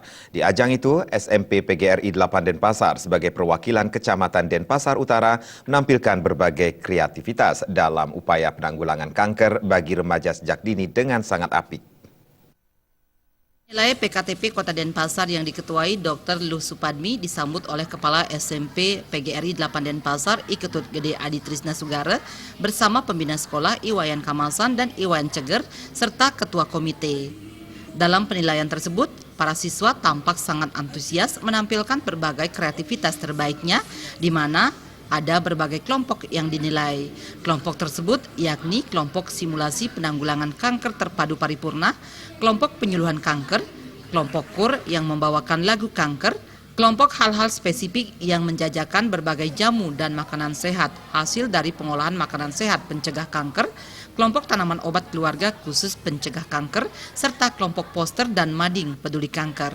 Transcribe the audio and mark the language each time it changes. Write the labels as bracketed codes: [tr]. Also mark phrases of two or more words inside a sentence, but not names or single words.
[id] Di ajang itu, SMP PGRI 8 Denpasar sebagai perwakilan Kecamatan Denpasar Utara menampilkan berbagai kreativitas dalam upaya penanggulangan kanker bagi remaja sejak dini dengan sangat apik. Nilai PKTP Kota Denpasar yang diketuai Dr. Luh Supadmi disambut oleh Kepala SMP PGRI 8 Denpasar Iketut Gede Adi Trisna Sugara bersama pembina sekolah Iwayan Kamasan dan Iwayan Ceger serta Ketua Komite. Dalam penilaian tersebut, para siswa tampak sangat antusias menampilkan berbagai kreativitas terbaiknya di mana ada berbagai kelompok yang dinilai. Kelompok tersebut yakni kelompok simulasi penanggulangan kanker terpadu paripurna, kelompok penyuluhan kanker, kelompok kur yang membawakan lagu kanker, kelompok hal-hal spesifik yang menjajakan berbagai jamu dan makanan sehat hasil dari pengolahan makanan sehat pencegah kanker, kelompok tanaman obat keluarga khusus pencegah kanker, serta kelompok poster dan mading peduli kanker.